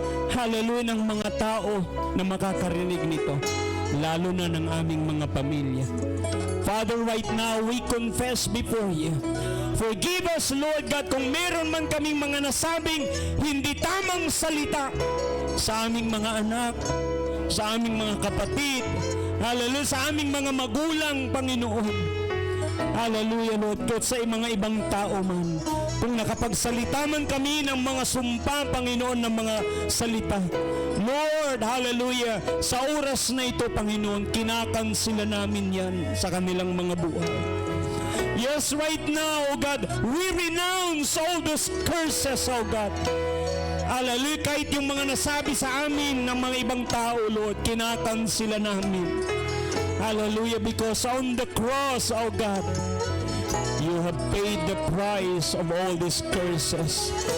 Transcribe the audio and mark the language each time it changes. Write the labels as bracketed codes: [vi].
[tl] Hallelujah, ng mga tao na makakarinig nito, lalo na ng aming mga pamilya. [en] Father, right now, we confess before you. Forgive us, Lord God, [tl] kung meron man kaming mga nasabing hindi tamang salita sa aming mga anak, sa aming mga kapatid, hallelujah, sa aming mga magulang, Panginoon. Hallelujah, Lord God, sa mga ibang tao man. Kung nakapagsalita man kami ng mga sumpa, Panginoon, ng mga salita, Lord, hallelujah, sa oras na ito, Panginoon, kinakansila namin yan sa kanilang mga buhay. [en] Yes, right now, O God, we renounce all those curses, O God. [tl] Hallelujah, kahit yung mga nasabi sa amin ng mga ibang tao, Lord, kinakansila namin. [en] Hallelujah, because on the cross, O God, you have paid the price of all these curses.